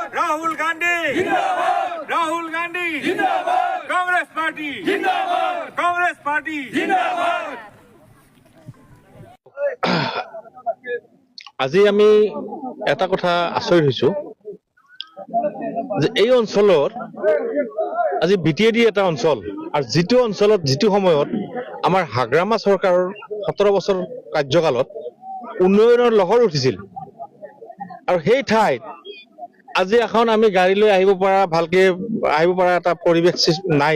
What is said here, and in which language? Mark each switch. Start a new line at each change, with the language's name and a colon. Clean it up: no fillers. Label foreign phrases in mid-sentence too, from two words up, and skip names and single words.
Hindi: राहुल गांधी जिंदाबाद, राहुल गांधी जिंदाबाद, कांग्रेस पार्टी जिंदाबाद, कांग्रेस पार्टी जिंदाबाद।
Assamese: আজি আমি এটা কথা আচৰিত হৈছো যে এই অঞ্চলৰ আজি বিটিএডি এটা অঞ্চল আৰু যিটো অঞ্চলত যিটো সময়ত আমাৰ হাগ্ৰামা চৰকাৰৰ 17 বছৰ কাৰ্যকালত উন্নয়নৰ লহৰ উঠিছিল আৰু সেই ঠাইত আজি এখন আমি গাড়ী লৈ আহিব পৰা ভালকে আহিব পৰা এটা পৰিৱেশ নাই।